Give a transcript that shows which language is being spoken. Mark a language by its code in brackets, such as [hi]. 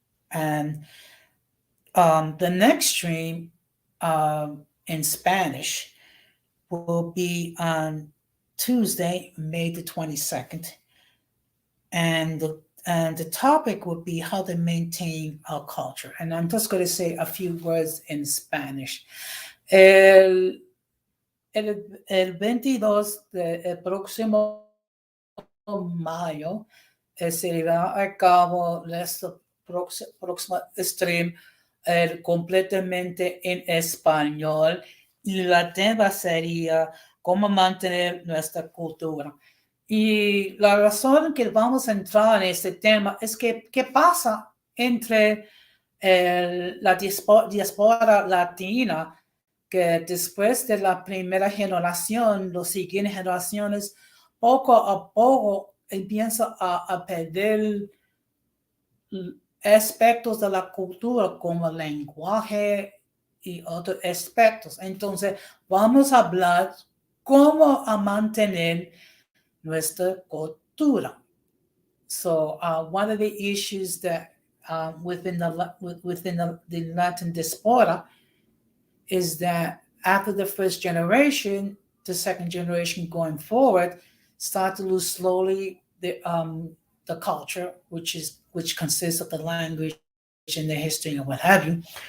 [en] And the next stream in Spanish will be on Tuesday, May the 22nd. And the topic will be how to maintain our culture. And I'm just going to say a few words in Spanish. [es] El 22 el próximo mayo se llevará a cabo nuestro próximo stream completamente en español, y la tema sería cómo mantener nuestra cultura. Y la razón que vamos a entrar en este tema es que qué pasa entre la diáspora latina, que después de la primera generación, las siguientes generaciones, poco a poco empiezan a perder aspectos de la cultura como el lenguaje y otros aspectos. Entonces, vamos a hablar cómo a mantener nuestra cultura. [en] So, one of the issues that within the Latin diaspora is that after the first generation, the second generation going forward start to lose slowly the culture, which consists of the language and the history and what have you.